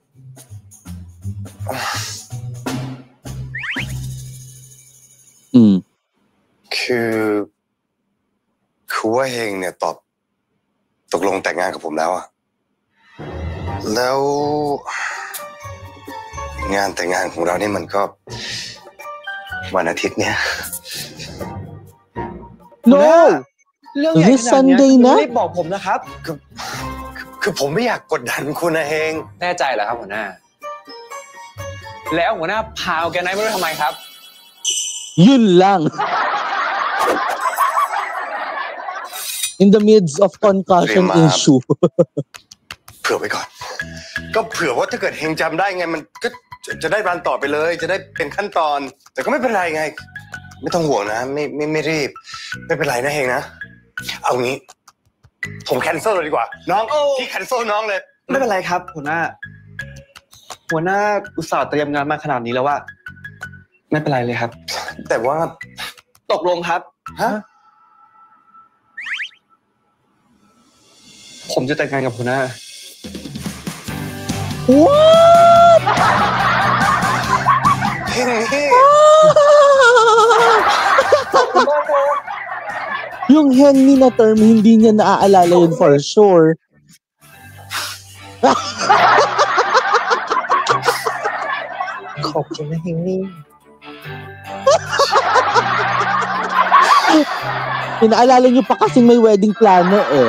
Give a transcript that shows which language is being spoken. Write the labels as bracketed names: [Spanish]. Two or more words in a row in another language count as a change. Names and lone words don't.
[Thai] คือว่าเฮงเนี่ยตกลงแต่งงานกับผมแล้วอะแล้วงานแต่งงานของเรานี่มันก็วันอาทิตย์เนี่ย [English] No! [Thai] เรื่องใหญ่ [English] This [Thai] ขนาดเนี้ย [English] Sunday [Thai] คุณ นะ รีบบอกผมนะครับ คือผมไม่อยากกดดันคุณนะเฮง แน่ใจเหรอครับหัวหน้า แล้วหัวหน้าพาแกไนท์มาด้วยทำไมครับ [Filipino] Yun lang. [English] In the midst of concussion issue. [Thai] เผื่อไว้ก่อน ก็เผื่อว่าถ้าเกิดเฮงจำได้ไงมันก็จะได้รันต่อไปเลย จะได้เป็นขั้นตอน แต่ก็ไม่เป็นไรไง ไม่ต้องห่วงนะไม่รีบ ไม่เป็นไรนะเฮงนะ เอางี้ ผมแคนเซิลเลยดีกว่า น้องพี่แคนเซิลน้องเลย ไม่เป็นไรครับ หัวหน้าอุตส่าห์เตรียมงานมาขนาดนี้แล้วว่า ไม่เป็นไรเลยครับ แต่ว่า ตกลงครับ ฮะ ผมจะแต่งงานกับหัวหน้า [English] What? [Thai] เฮงนี่ [Filipino] Yung Henny na term, hindi niya naaalala yun [English] for sure. Khóc na Heng ni. [Filipino] Inaalala niyo pa kasing may [English] wedding planner [Filipino] eh.